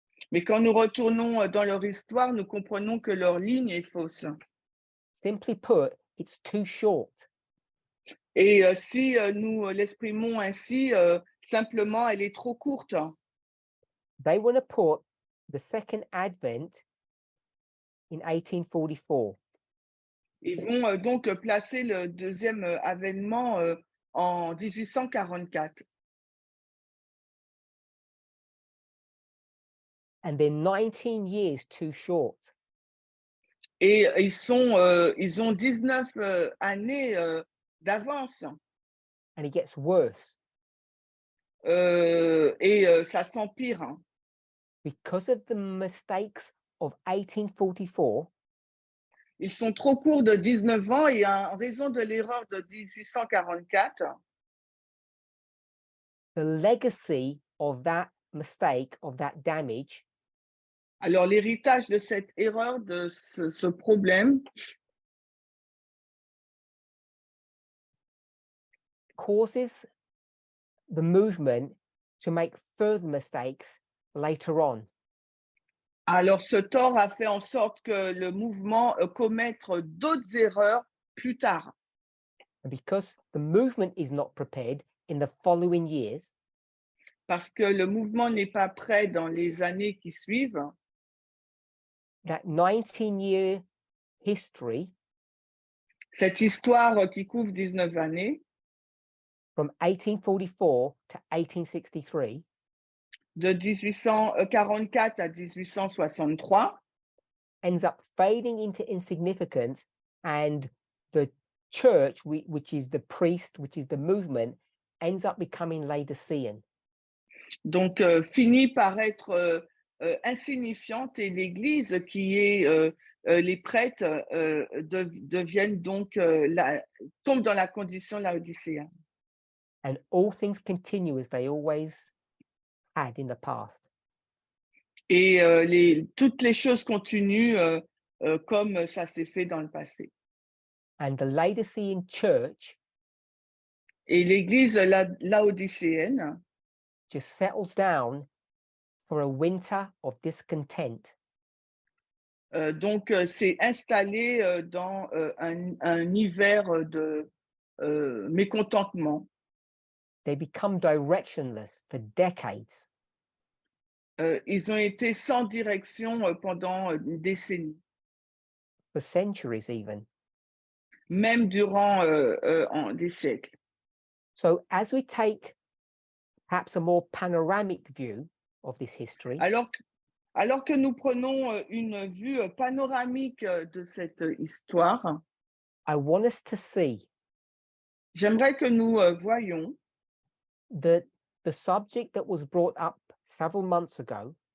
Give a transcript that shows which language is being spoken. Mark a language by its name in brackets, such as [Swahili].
[French] mais quand nous retournons dans leur histoire, nous comprenons que leur ligne est fausse. [English] Simply put, it's too short. [French] Et si nous l'exprimons ainsi, simplement, elle est trop courte. [English] They want to put the second advent in 1844. [French] Ils vont donc placer le deuxième avènement en 1844. [English] And they're 19 years too short. [French] Et ils ont 19 années d'avance. [English] And it gets worse [French] Et ça s'empire. Hein. [English] because of the mistakes of 1844. [French] Ils sont trop courts de 19 ans et en raison de l'erreur de 1844, [English] The legacy of that mistake, of that damage, [French] alors l'héritage de cette erreur, de ce problème, [English] causes the movement to make further mistakes later on. [French] alors ce tort a fait en sorte que le mouvement commettre d'autres erreurs plus tard. [English] And because the movement is not prepared in the following years, [French] Parce que le mouvement n'est pas prêt dans les années qui suivent, [English] that 19-year history [French] cette histoire qui couvre 19 années, [English] from 1844 to 1863, [French] de 1844 à 1863, [English] ends up fading into insignificance, and the church, which is the priest, which is the movement, ends up becoming Laodicean. [French] donc finit par être insignifiante, et l'Église, qui est les prêtres, deviennent donc tombent dans la condition laodicéenne. [English] And all things continue as they always had in the past. [French] Et toutes les choses continuent comme ça s'est fait dans le passé. [English] And the Laodicean church [French] Et l'Église laodicéenne [English] just settles down for a winter of discontent. [French] donc s'est installée dans un hiver de mécontentement. [English] They become directionless for decades. [French] Ils ont été sans direction pendant une décennie, [English] For centuries even. [French] même durant des siècles. [English] So as we take perhaps a more panoramic view of this history, [French] Alors que nous prenons une vue panoramique de cette histoire, [English] I want us to see [French] j'aimerais que nous voyions [English] that the subject that was brought up several months ago